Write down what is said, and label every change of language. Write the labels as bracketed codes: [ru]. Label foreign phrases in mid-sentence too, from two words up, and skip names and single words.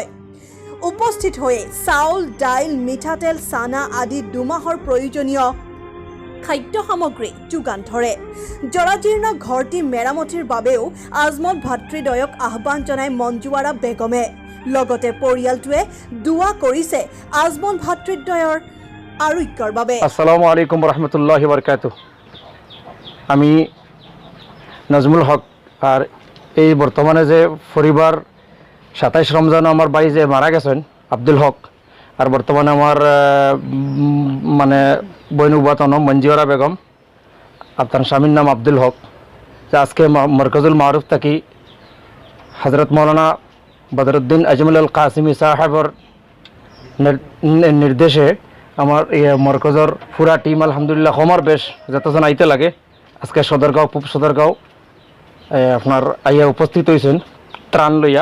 [as] উপস্থিত হয়ে চাউল, দাইল, মিঠাতেল, চানা আদি দুমাহৰ প্ৰয়োজনীয় খাদ্য সামগ্ৰী যোগান ধৰে। জৰাজীৰ্ণ ঘৰটি মেৰামতিৰ বাবেও আজমল ভাতৃদ্বয়ক আহ্বান জনাই মঞ্জুৱাৰা বেগমে। লগতে পৰিয়ালটোৱে দোৱা কৰিছে আজমল ভাতৃদ্বয়ৰ আৰোগ্যৰ বাবে। [ar] السلام عليكم رحمة الله بركاته. [bn] আমি নাজমুল হক আর এই বর্তমানে যে পরিবার 27 রমজান আমার ভাই যে মারা গেছেন আব্দুল হক, আর বর্তমানে আমার মানে বইনুবাতন মঞ্জুয়ারা বেগম, আপনার স্বামীর নাম আব্দুল হক, যে আজকে মরকজুল মারুফ থাকি হজরত মৌলানা বদরুদ্দিন আজমল আল কাসিমি সাহেবর নির্দেশে আমার মরকজর পুরা টিম আলহামদুলিল্লাহ হমার বেশ যতজন আইতে লাগে আজকে সদরগাঁও পূব সদরগাঁও আপনার আইয়া উপস্থিত হয়েছেন ত্রাণ লইয়া।